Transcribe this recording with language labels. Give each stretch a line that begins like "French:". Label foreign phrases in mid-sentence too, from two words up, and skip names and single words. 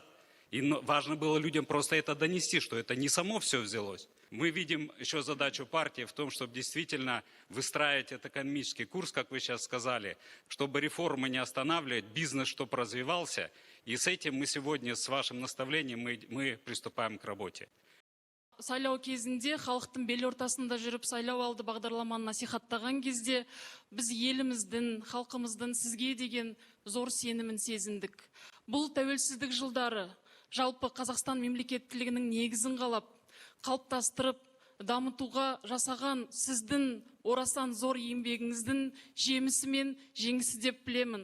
Russian: И важно было людям просто это донести, что это не само все взялось. Мы видим еще задачу партии в том, чтобы действительно выстраивать этот экономический курс, как вы сейчас сказали, чтобы реформы не останавливать, бизнес чтобы развивался. И с этим мы сегодня, с вашим наставлением, мы приступаем к работе.
Kazakh: Сайлау кезінде халықтың бел ортасында жүріп сайлау алды бағдарламаны насихаттаған кезде біз еліміздің, халқымыздың сізге деген зор сенімін сезіндік. Бұл тәуелсіздік жылдары жалпы Қазақстан мемлекеттілігінің негізін қалап, қалыптастырып, дамытуға жасаған сіздің орасан зор еңбегіңіздің жемісі мен жеңісі деп білемін.